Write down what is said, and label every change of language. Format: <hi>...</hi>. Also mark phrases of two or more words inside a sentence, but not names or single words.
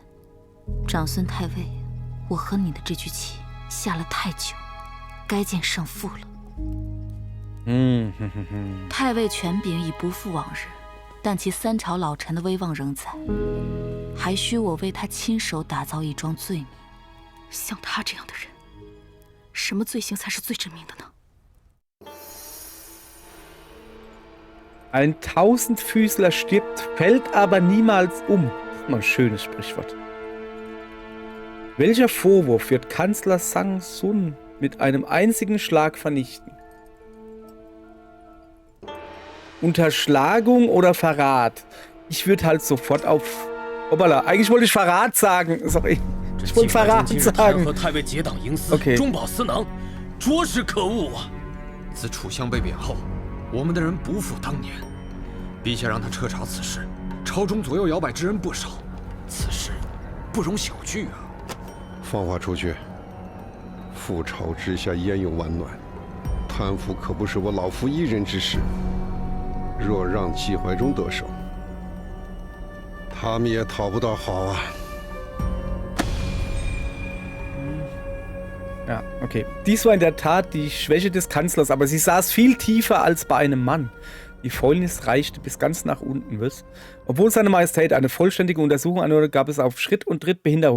<zh>长孙太尉，我和你的这局棋下了太久，该见胜负了。太尉权柄已不复往日，但其三朝老臣的威望仍在，还需我为他亲手打造一桩罪名。像他这样的人，什么罪行才是最致命的呢？</zh> <de>Ein Tausendfüßler stirbt, fällt aber niemals um. Das ist mal ein schönes Sprichwort. Welcher Vorwurf wird Kanzler Sang Sun mit einem einzigen Schlag vernichten? Unterschlagung oder Verrat? Ich würde halt sofort auf... Hoppala, eigentlich wollte ich Verrat sagen. Sorry. Ich wollte Verrat sagen. Okay.</de> <zh>中饱私囊，着实可恶啊！自楚相被贬后，我们的人不复当年。陛下让他彻查此事，朝中左右摇摆之人不少，此事不容小觑啊！放话出去， 覆巢之下焉有完卵？贪腐可不是我老夫一人之事。若让季怀忠得手，他们也讨不到好啊。</zh> <de>Ja, okay. Dies war in der Tat die Schwäche des Kanzlers, aber sie saß viel tiefer als bei einem Mann. Die Fäulnis reichte bis ganz nach unten, was? Obwohl seine Majestät eine vollständige Untersuchung anordnete, gab es auf Schritt und Tritt Behinderung.</de>